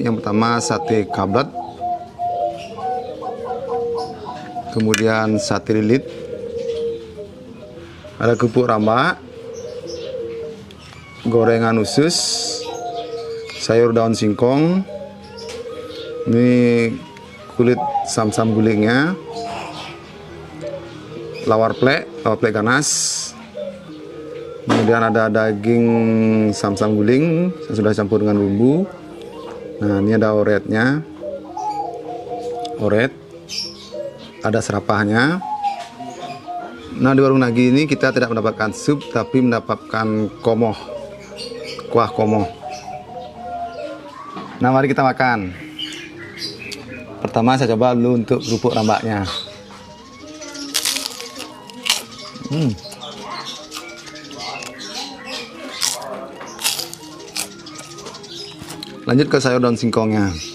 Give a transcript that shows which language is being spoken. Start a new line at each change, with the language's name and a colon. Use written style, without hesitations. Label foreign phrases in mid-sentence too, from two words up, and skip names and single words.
Indonesian: Yang pertama sate kablet, kemudian sate lilit, ada kerupuk rambak, gorengan usus, sayur daun singkong, ini kulit sam-sam gulingnya, lawar plek ganas, kemudian ada daging sam-sam guling yang sudah campur dengan bumbu. Nah, ini ada oretnya, oret, ada serapahnya. Nah, di warung Nagi ini kita tidak mendapatkan sup, tapi mendapatkan komoh, kuah komoh. Nah, mari kita makan. Pertama saya coba dulu untuk kerupuk rambaknya. Lanjut ke sayur daun singkongnya.